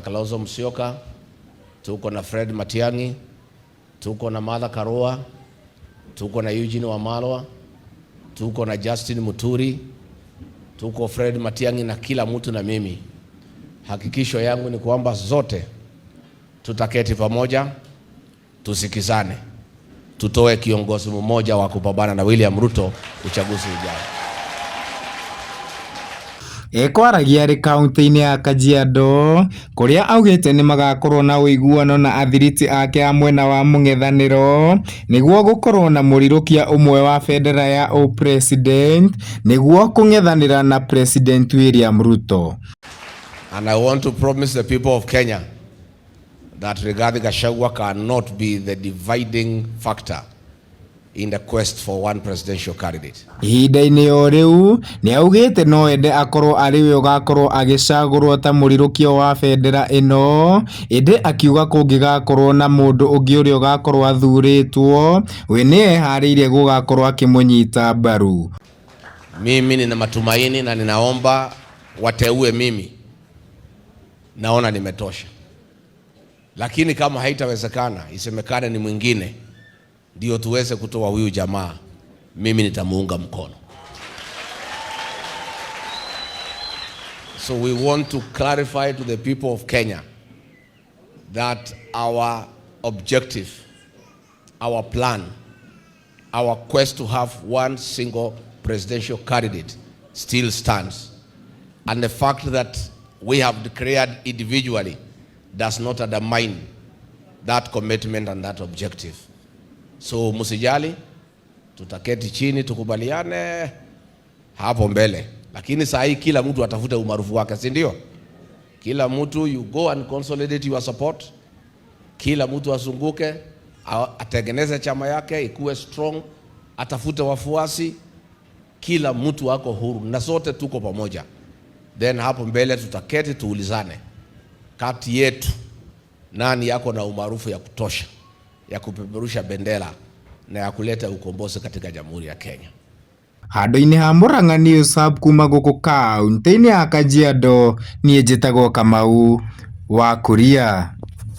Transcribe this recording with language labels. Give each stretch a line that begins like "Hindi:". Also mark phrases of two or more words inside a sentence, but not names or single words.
Swahili: Kalonzo Musyoka, tuko na Fred Matiang'i, tuko na Martha Karua, tuko na Eugene Wamalwa, tuko na Justin Muturi, tuko Fred Matiang'i na kila mtu na mimi. Hakikisho yangu ni kwamba zote tutaketi pamoja, tusikizane, tutoe kiongozi mmoja wa kupambana na William Ruto uchaguzi ujao.
Kikuyu: Ekwaragia arĩ kaunti-inĩ ya Kajiado kũrĩa augĩte nĩ magakorwo na ũiguano na athiriti ake a mwena wa mũng'ethanĩro nĩguo gũkorwo na mũrirũkia ũmwe wa bendera ya president nĩguo kũng'ethanĩra na President William Ruto.
English: And I want to promise the people of Kenya that Rigathi Gachagua cannot be the dividing factor in the quest for one presidential candidate.
Kikuyu: Ihinda-inĩ o rĩu nĩ augĩte no ende akorwo arĩ we ũgakorwo agĩcagũrwo ta mũrirũkio wa bendera ĩno, ĩndĩ akiuga kũngĩgakorwo na mũndũ ũngĩ ũrĩa ũgakorwo athurĩtwo we nĩ eharĩirie gũgakorwo akĩmũnyita mbaru.
Swahili: Mimi nina matumaini na ninaomba wateue mimi. Naona nimetosha. Lakini kama haitawezekana, isemekane ni mwingine ndio tuweze kutoa huyu jamaa, mimi nitamuunga mkono.
English: So we want to clarify to the people of Kenya that our objective, our plan, our quest to have one single presidential candidate still stands. And the fact that we have declared individually does not undermine that commitment and that objective.
Swahili: So musijali, tutaketi chini tukubaliane hapo mbele. Lakini saa hii kila mtu atafute umaarufu wake, si ndio? Kila mtu
English: you go and consolidate your support.
Swahili: Kila mtu azunguke, atengeneze chama yake ikuwe strong, atafute wafuasi. Kila mtu ako huru na sote tuko pamoja. Then hapo mbele tutaketi tuulizane kati yetu nani yako na umaarufu ya kutosha ya kupeperusha bendera na ya kuleta ukombozi katika Jamhuri ya Kenya.
Kikuyu: Handũ-inĩ ha Murang'a News Hub kuma gũkũ kaunti-inĩ ya Kajiado, niĩ njĩtagwo Kamau wa Kuria.